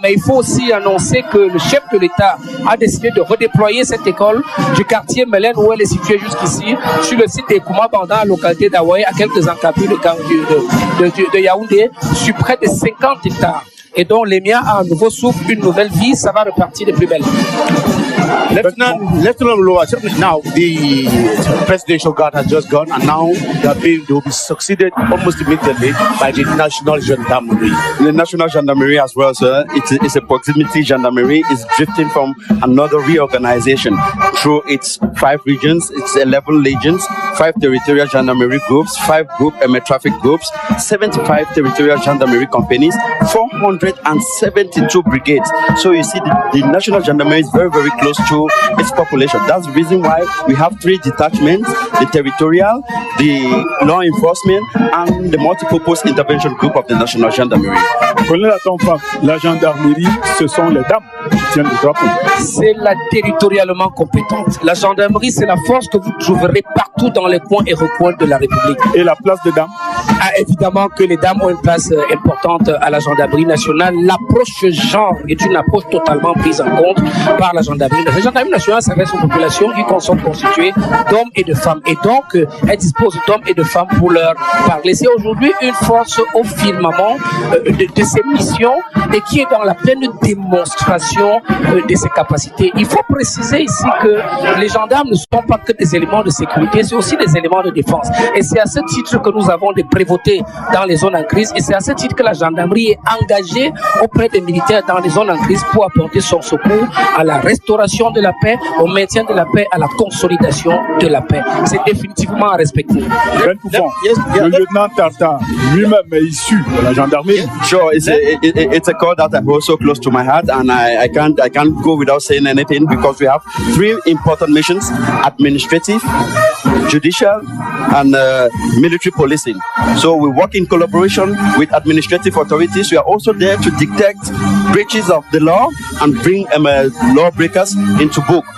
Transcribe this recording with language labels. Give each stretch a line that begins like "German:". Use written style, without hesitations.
French: Mais il faut aussi annoncer que le chef de l'État a décidé de redéployer cette école du quartier Mélène, où elle est située jusqu'ici, sur le site des Koumabanda, localité d'Aouaye, à quelques encablures de Yaoundé, sur près de 50 hectares. Et donc l'EMIA a un nouveau souffle, une nouvelle vie, ça va repartir de plus belle.
English: Lieutenant Loa, now the Presidential Guard has just gone, and now they will be succeeded almost immediately by the National Gendarmerie. The National Gendarmerie as well, sir. It's a proximity gendarmerie. It's drifting from another reorganization through its 5 regions, its 11 legions, 5 territorial gendarmerie groups, 5 group traffic groups, 75 territorial gendarmerie companies, 472 brigades. So you see, the National Gendarmerie is very, very close to its population. That's the reason why we have 3 detachments: the territorial, the law enforcement, and the multipurpose intervention group of the National Gendarmerie.
French: Colonel Atonfa, la gendarmerie, ce sont les dames qui tiennent le drapeau. C'est la territorialement compétente. La gendarmerie, c'est la force que vous trouverez partout dans les coins et recoins de la République. Et la place des dames? Évidemment que les dames ont une place importante à la gendarmerie nationale. L'approche genre est une approche totalement prise en compte par la gendarmerie. La gendarmerie nationale s'adresse aux populations qui sont constituées d'hommes et de femmes. Et donc, elle dispose d'hommes et de femmes pour leur parler. C'est aujourd'hui une force au firmament de ses missions et qui est dans la pleine démonstration de ses capacités. Il faut préciser ici que les gendarmes ne sont pas que des éléments de sécurité, c'est aussi des éléments de défense. Et c'est à ce titre que nous avons des prévôtés dans les zones en crise, et c'est à ce titre que la gendarmerie est engagée auprès des militaires dans les zones en crise pour apporter son secours à la restauration de la paix, au maintien de la paix, à la consolidation de la paix. C'est définitivement à respecter. Le lieutenant Tartar lui-même est issu de la gendarmerie.
English: Sure, it's a call that I hold so close to my heart, and I can't go without saying anything, because we have 3 important missions: administrative, judicial, and military policing. So we work in collaboration with administrative authorities. We are also there to detect breaches of the law and bring lawbreakers into book.